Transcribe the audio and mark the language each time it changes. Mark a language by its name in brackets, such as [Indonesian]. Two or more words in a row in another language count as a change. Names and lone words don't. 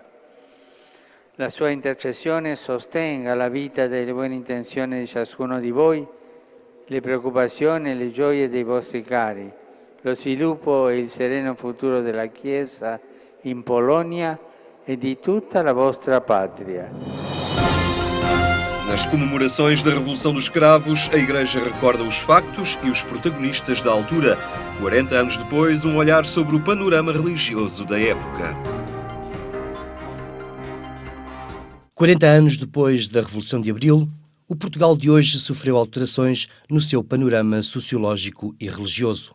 [Italian] La sua intercessione sostenga la vita delle buone intenzioni di ciascuno di voi, le preoccupazioni e le gioie dei vostri cari, lo sviluppo e il sereno futuro della Chiesa in Polonia e di tutta la vostra patria. [Portuguese] Nas comemorações da Revolução dos Cravos, a Igreja recorda os factos e os protagonistas da altura. 40 anos depois, um olhar sobre o panorama religioso da época. 40 anos depois da Revolução de Abril, o Portugal de hoje sofreu alterações no seu panorama sociológico e religioso.